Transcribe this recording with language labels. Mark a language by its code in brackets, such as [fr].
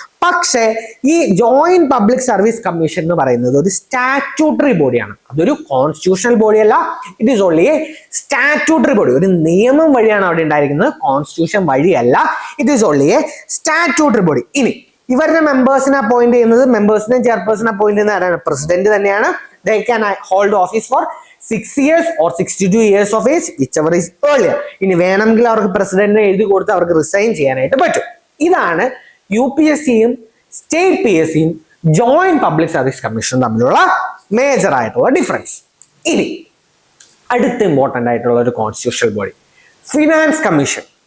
[ml] പക്ഷേ ഈ joint public service commission എന്ന് പറയുന്നത് ഒരു സ്റ്റാറ്റ്യൂട്ടറി ബോഡിയാണ്. അതൊരു കോൺസ്റ്റിറ്റ്യൂഷണൽ ബോഡി അല്ല, [en] It is only a statutory body. [ml] ഒരു നിയമം വഴിയാണ് അവിടെ ഉണ്ടായിരിക്കുന്നത്, കോൺസ്റ്റിറ്റ്യൂഷൻ വഴിയല്ല. [en] It is only a statutory body. [ml] ഇനി ഇവരുടെ മെമ്പേഴ്സിനെ അപ്പോയിന്റ് ചെയ്യുന്നത്, മെമ്പേഴ്സിനെ ചെയർപേഴ്സിനെ അപ്പോയിന്റ് ചെയ്യുന്ന ആരാണ്? പ്രസിഡന്റ് തന്നെയാണ്. [en] They can hold office for 6 years or 62 years of age, whichever is earlier. [ml] ഇനി വേണമെങ്കിൽ അവർക്ക് പ്രസിഡന്റിനെ എഴുതി കൊടുത്ത് അവർക്ക് റിസൈൻ ചെയ്യാനായിട്ട് പറ്റും. ഇതാണ് UPSCയും സ്റ്റേറ്റ് PSCയും ജോയിന്റ് പബ്ലിക് സർവീസ് കമ്മീഷനും തമ്മിലുള്ള മേജർ ആയിട്ടുള്ള ഡിഫറൻസ്. ഇനി അടുത്ത ഇമ്പോർട്ടന്റ് ആയിട്ടുള്ള ഒരു കോൺസ്റ്റിറ്റ്യൂഷണൽ ബോഡി, ഫിനാൻസ് കമ്മീഷൻ.